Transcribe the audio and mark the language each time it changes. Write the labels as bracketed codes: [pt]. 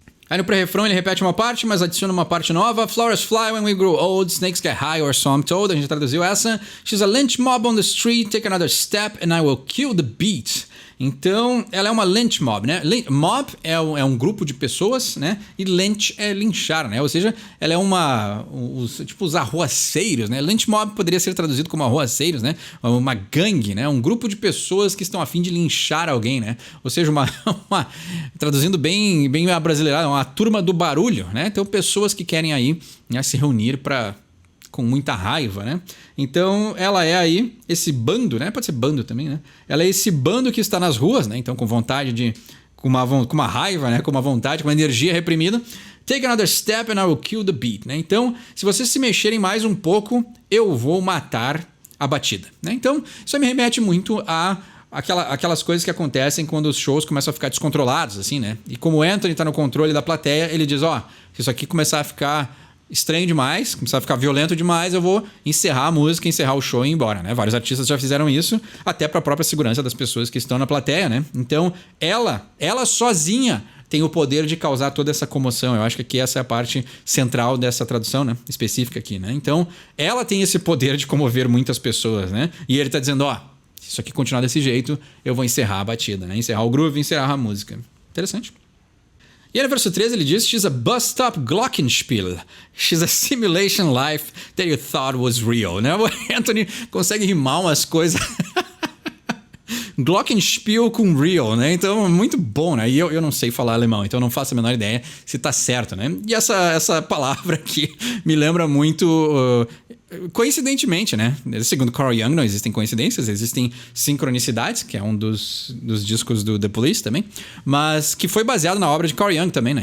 [pt] Aí no pré-refrão ele repete uma parte, mas adiciona uma parte nova. [en] Flowers fly when we grow old, snakes get high, or so I'm told. [pt] A gente traduziu essa. [en] She's a lynch mob on the street, take another step and I will kill the beat. [pt] Então, ela é uma lynch mob, né? Mob é um grupo de pessoas, né? E lynch é linchar, né? Ou seja, ela é os arruaceiros, né? Lynch mob poderia ser traduzido como arruaceiros, né? Uma gangue, né? Um grupo de pessoas que estão a fim de linchar alguém, né? Ou seja, traduzindo bem a brasileirada, uma turma do barulho, né? Então, pessoas que querem aí, né, se reunir com muita raiva, né? Então, ela é aí esse bando, né? Pode ser bando também, né? Ela é esse bando que está nas ruas, né? Então, com vontade com uma raiva, né? Com uma vontade, com uma energia reprimida. [en] Take another step and I will kill the beat, né? [pt] Então, se vocês se mexerem mais um pouco, eu vou matar a batida, né? Então, isso me remete muito a aquelas coisas que acontecem quando os shows começam a ficar descontrolados, assim, né? E como o Anthony está no controle da plateia, ele diz, se isso aqui começar a ficar estranho demais, começar a ficar violento demais, eu vou encerrar a música, encerrar o show e ir embora, né? Vários artistas já fizeram isso, até para a própria segurança das pessoas que estão na plateia, né? Então, ela sozinha tem o poder de causar toda essa comoção. Eu acho que aqui essa é a parte central dessa tradução, né? Específica aqui, né? Então, ela tem esse poder de comover muitas pessoas, né? E ele tá dizendo, se isso aqui continuar desse jeito, eu vou encerrar a batida, né? Encerrar o groove, encerrar a música. Interessante. E aí no verso 13 ele diz, [en] She's a bus-stop glockenspiel. She's a simulation life that you thought was real. [pt] Né? O Anthony consegue rimar umas coisas... Glockenspiel com real, né? Então, muito bom, né? E eu não sei falar alemão, então eu não faço a menor ideia se tá certo, né? E essa palavra aqui me lembra muito... coincidentemente, né? Segundo Carl Jung, não existem coincidências, existem sincronicidades, que é um dos discos do The Police também, mas que foi baseado na obra de Carl Jung também, né?